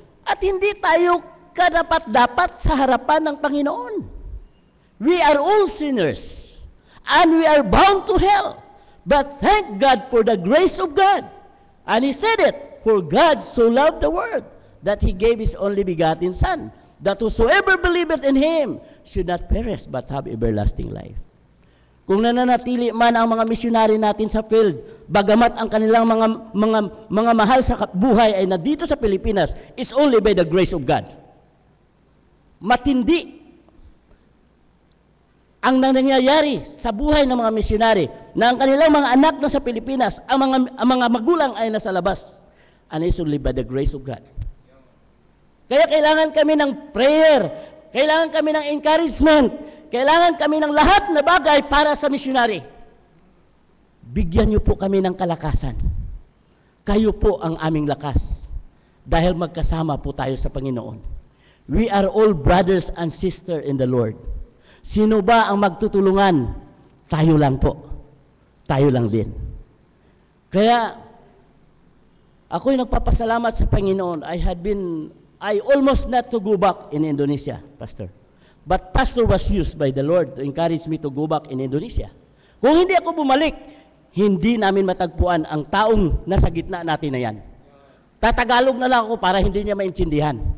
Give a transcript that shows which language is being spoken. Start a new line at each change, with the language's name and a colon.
Filipino: At hindi tayo kadapat-dapat sa harapan ng Panginoon.
English: We are all sinners, and we are bound to hell. But thank God for the grace of God. And He said it, for God so loved the world, that He gave His only begotten Son, that whosoever believeth in Him should not perish, but have everlasting life.
Filipino: Kung nananatili man ang mga misyonary natin sa field, bagamat ang kanilang mga mahal sa buhay ay nandito sa Pilipinas,
English: it's only by the grace of God.
Filipino: Matindi ang nangyayari sa buhay ng mga misyonary na ang kanilang mga anak na sa Pilipinas, ang mga magulang ay nasa labas.
English: And it's only by the grace of God.
Filipino: Kaya kailangan kami ng prayer, kailangan kami ng encouragement, kailangan kami ng lahat na bagay para sa misyonary. Bigyan niyo po kami ng kalakasan. Kayo po ang aming lakas. Dahil magkasama po tayo sa Panginoon.
English: We are all brothers and sisters in the Lord.
Filipino: Sino ba ang magtutulungan? Tayo lang po. Tayo lang din. Kaya, ako'y nagpapasalamat sa Panginoon.
English: I almost not to go back in Indonesia, Pastor. But Pastor was used by the Lord to encourage me to go back in Indonesia.
Filipino: Kung hindi ako bumalik, hindi namin matagpuan ang taong nasa gitna natin na yan. Tatagalog na lang ako para hindi niya maintindihan.